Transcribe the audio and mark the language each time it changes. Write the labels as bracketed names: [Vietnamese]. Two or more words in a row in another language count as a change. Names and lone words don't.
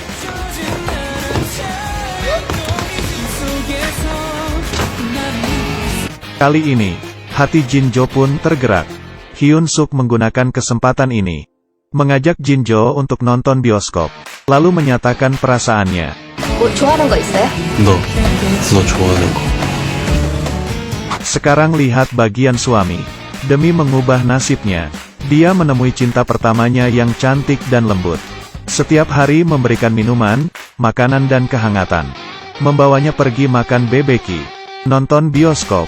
[Indonesian] Kali ini, hati Jin Jo pun tergerak. Hyun Suk menggunakan kesempatan ini. Mengajak Jin Jo untuk nonton bioskop. Lalu menyatakan perasaannya. [Korean] 뭐 좋아하는 거 있어요? 너 좋아하는 거. [Indonesian] Sekarang lihat bagian suami. Demi mengubah nasibnya, dia menemui cinta pertamanya yang cantik dan lembut. Setiap hari memberikan minuman, makanan dan kehangatan. Membawanya pergi makan BBQ. Nonton bioskop.